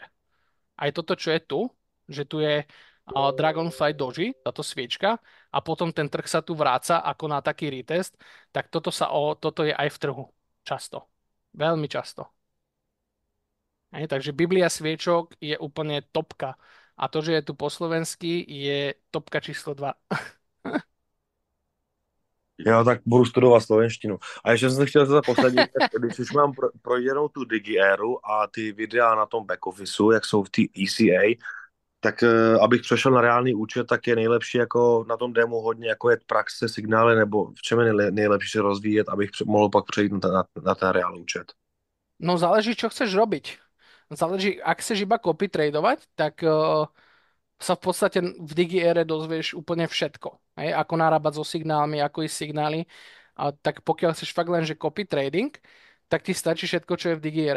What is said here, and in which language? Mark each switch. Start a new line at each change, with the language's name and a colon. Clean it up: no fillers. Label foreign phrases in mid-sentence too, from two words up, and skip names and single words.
Slovak: Aj toto, čo je tu, že tu je
English: Dragonfly Doji,
Slovak: táto sviečka, a potom ten trh sa tu vráca ako na taký retest, tak toto je aj v trhu. Často. Veľmi často. Takže Biblia sviečok je úplne topka. A to, že je tu po slovensky, je topka číslo 2.
Czech: Já tak budu studovat slovenštinu. A ještě jsem se chtěl zase posadit, když už mám projděnou tu DigiEru a ty videa na tom back officeu, jak jsou v té ECA, tak abych přešel na reálný účet, tak je nejlepší jako na tom demo hodně jako je praxe, signály, nebo v čem je nejlepší se rozvíjet, abych mohl pak přejít na ten reálný účet.
Slovak: No záleží, čo chceš robiť. Záleží, ak chceš iba copy tradovať, tak sa v podstate v DigiEre dozvieš úplne všetko. Hej? Ako narábať so signálmi, ako ísť signály. A tak pokiaľ chceš fakt len, že
English: copy trading,
Slovak: tak ti stačí všetko, čo je v DigiEre.